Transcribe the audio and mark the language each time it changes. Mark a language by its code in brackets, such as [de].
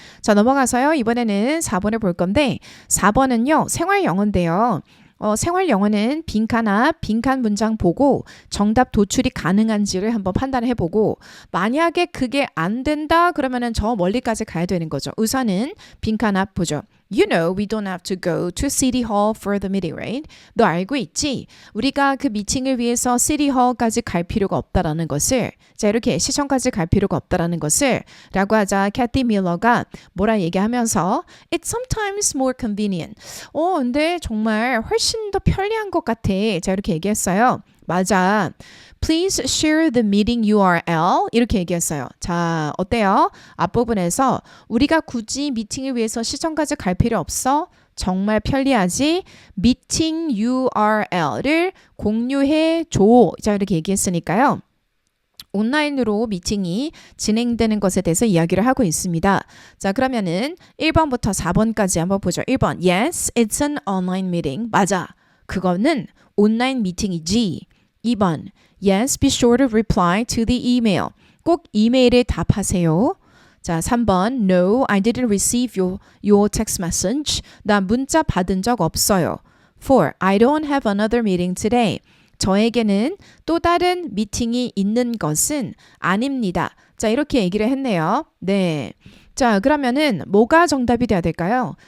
[ko] 자, 넘어가서요. 이번에는 4번을 볼 건데 4번은요. 생활 영어인데요. 생활 영어는 빈칸 앞, 빈칸 문장 보고 정답 도출이 가능한지를 한번 판단해 보고 만약에 그게 안 된다 그러면은 저 멀리까지 가야 되는 거죠. 우선은 빈칸 앞 보죠. [en] You know we don't have to go to City Hall for the meeting, right? [ko] 너 알고 있지? 우리가 그 미팅을 위해서 City Hall까지 갈 필요가 없다라는 것을 자 이렇게 시청까지 갈 필요가 없다라는 것을 라고 하자 캐티 밀러가 뭐라 얘기하면서 [en] It's sometimes more convenient. [ko] 근데 정말 훨씬 더 편리한 것 같아. 자 이렇게 얘기했어요. 맞아. [en] Please share the meeting URL [ko] 이렇게 얘기했어요. 자 어때요? 앞부분에서 우리가 굳이 미팅을 위해서 시청까지 갈 필요 없어? 정말 편리하지? 미팅 URL을 공유해 줘. 자 이렇게 얘기했으니까요. 온라인으로 미팅이 진행되는 것에 대해서 이야기를 하고 있습니다. 자, 그러면은 1번부터 4번까지 한번 보죠. 1번. [en] Yes, it's an online meeting. [ko] 맞아. 그거는 온라인 미팅이지. 2번. [en] Yes, be sure to reply to the email. [ko] 꼭 이메일에 답하세요. 자, 3번. [en] No, I didn't receive your text message. [ko] 나 문자 받은 적 없어요. 4. [en] I don't have another meeting today. [ko] 저에게는 또 다른 미팅이 있는 것은 아닙니다. 자, 이렇게 얘기를 했네요. 네. 자, 그러면은 뭐가 정답이 돼야 될까요?